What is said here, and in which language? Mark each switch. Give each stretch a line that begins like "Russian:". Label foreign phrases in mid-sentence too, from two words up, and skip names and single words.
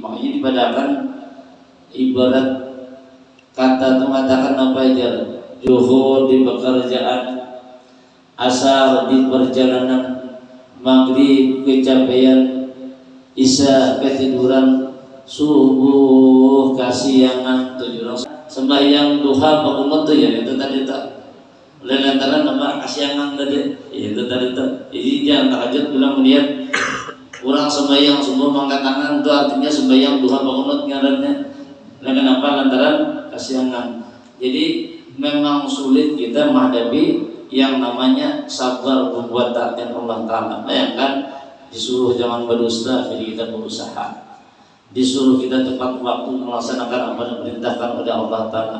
Indonesian: Makanya dipadakan ibarat kata itu mengatakan apa aja, zuhur di pekerjaan, asar di perjalanan, maghrib kecapean, isya ketiduran, subuh kasiangan, sembahyang duha bangun tuh ya itu tadi tak. Oleh lantaran nama kasiangan tadi itu tadi tak. Jadi jangan tahajud bilang melihat orang sembahyang subuh mengangkat tangan itu artinya sembahyang duha bangun ngarannya. Kenapa? Lantaran kasiangan. Jadi memang sulit kita menghadapi yang namanya sabar membuat taat Allah Ta'ala. Bayangkan disuruh jangan berdusta, jadi kita berusaha. Disuruh kita tepat waktu melaksanakan apa yang diperintahkan oleh Allah Ta'ala.